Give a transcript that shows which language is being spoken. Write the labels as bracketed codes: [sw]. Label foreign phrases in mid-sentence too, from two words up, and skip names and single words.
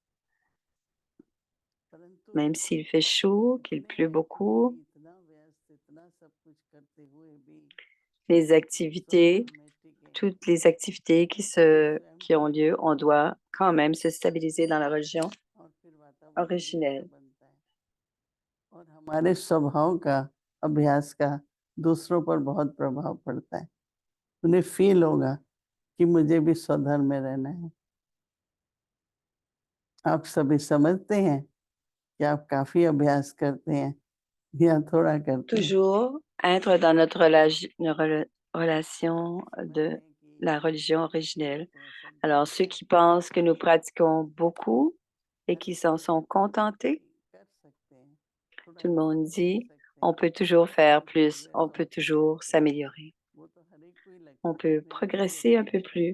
[fr] Même s'il fait chaud, qu'il pleut beaucoup, les activités, toutes les activités qui ont lieu, on doit quand même se stabiliser dans la religion originelle. [hi] और हमारे स्वभाव का अभ्यास का दूसरों पर बहुत प्रभाव पड़ता है। उन्हें फील होगा कि मुझे भी स्वधर्म में रहना है। आप सभी समझते हैं कि आप काफी अभ्यास करते हैं या थोड़ा करते हैं? [fr] Toujours être dans notre relation de la religion originelle. Alors, ceux qui pensent que nous pratiquons beaucoup et qui s'en sont contentés, tout le monde dit, on peut toujours faire plus, on peut toujours s'améliorer, on peut progresser un peu plus.